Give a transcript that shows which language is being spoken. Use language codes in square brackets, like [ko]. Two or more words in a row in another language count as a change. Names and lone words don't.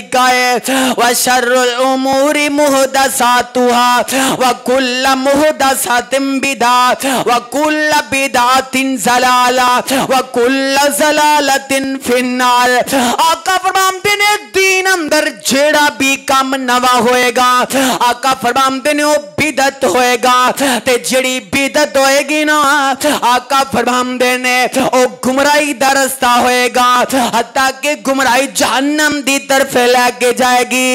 [pa] طریقہ ہے. [ar] وشر الأمور محدثاتها وكل محدثة بدعة وكل بدعة ضلالة وكل ضلالة في النار. [pa] آقا فرماتے نے دین اندر جیہڑا بھی کم نواں ہووے گا، آقا فرماتے نے وہ بدعت ہووے گا، تے جیہڑی بدعت ہووے گی نا آقا فرماتے نے وہ گمراہی دا رستہ ہووے گا، حتی کہ گمراہی جہنم دی طرف لے کے جائے گی.